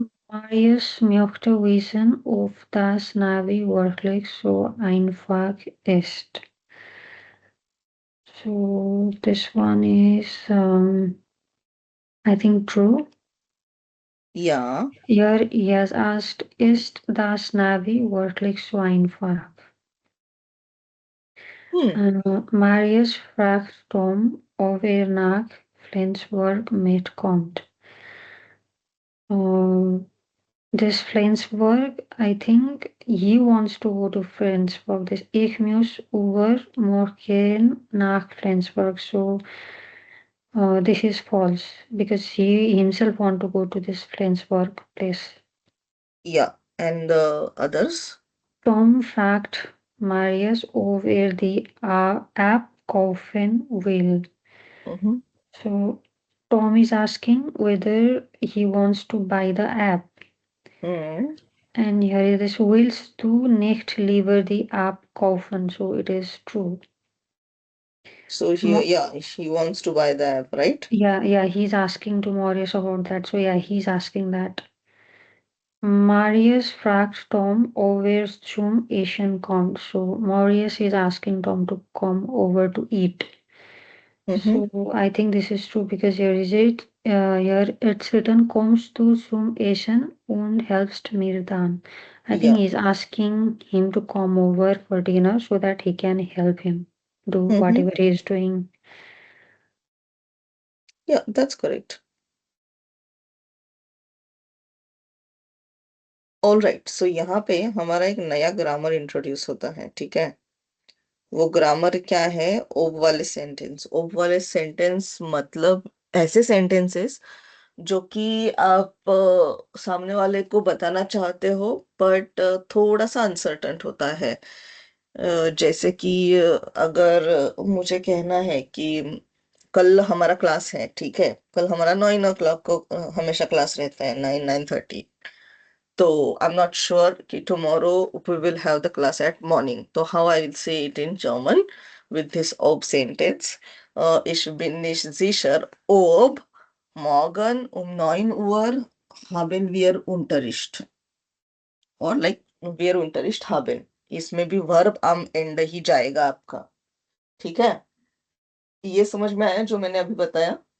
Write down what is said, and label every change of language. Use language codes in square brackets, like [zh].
[de] Marius möchte wissen, ob das Navi wirklich so einfach ist. [en] So this one is, I think, true. Yeah. Here he has asked, [de] ist das Navi wirklich so einfach? Marius fragt Tom, ob er nach Flensburg mitkommt. [en] This Flensburg, I think he wants to go to Flensburg. [de] This Ich muss übermorgen nach Flensburg. [en] So this is false because he himself want to go to this Flensburg place. Yeah. And the others? [de] Tom fragt Marius, ob er die App kaufen will. [en] So Tom is asking whether he wants to buy the app. And here it is, [de] willst du nicht lieber die App kaufen? [en] So it is true. So he wants to buy the app, right? Yeah, he's asking to Marius about that. So yeah, he's asking that. [de] Marius fragt Tom over zum Essen kommt. [en] So Marius is asking Tom to come over to eat. So I think this is true because here is it. Here it's written [de] kommst du zum Essen und helpst mir dann. [en] I think he's asking him to come over for dinner so that he can help him do whatever he is doing. Yeah, that's correct. [hi] All right, सो यहाँ पे हमारा एक नया grammar introduce होता है, ठीक है। वो ग्रामर क्या है? ओब वाले सेंटेंस। ओब वाले सेंटेंस मतलब ऐसे सेंटेंसेस जो कि आप सामने वाले को बताना चाहते हो बट थोड़ा सा अनसर्टन होता है। जैसे कि अगर मुझे कहना है कि कल हमारा क्लास है, ठीक है, कल हमारा 9 o'clock को हमेशा क्लास रहता है, 9-9:30। [en] तो I am not sure कि tomorrow we will have the class at morning, तो how I will say it in German with this ob sentence. [de] Ich bin nicht sicher, ob morgen um 9 Uhr haben wir Unterricht. [hi] और like [de] wir Unterricht haben, [hi] इसमें भी verb am end ही जाएगा आपका, ठीक है। ये समझ में आया जो मैंने अभी बताया?